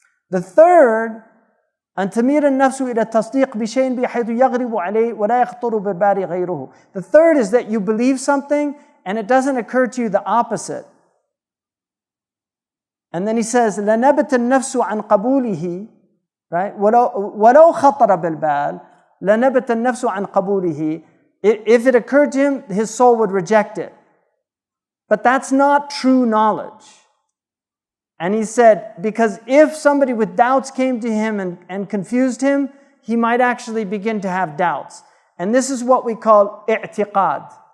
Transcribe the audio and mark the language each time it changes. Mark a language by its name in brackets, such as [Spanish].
[English] The third, [Arabic] أن تميل النفس إلى التصديق بشيء بحيث يغلب عليه ولا يخطر ببال غيره. [English] The third is that you believe something and it doesn't occur to you the opposite. And then he says, [Arabic] لنبت النفس عن قبوله, [English] right? [Arabic] ولو خطر بالبال لنبت النفس عن قبوله. [English] If it occurred to him, his soul would reject it. But that's not true knowledge. And he said, because if somebody with doubts came to him and confused him, he might actually begin to have doubts. And this is what we call i'tiqad.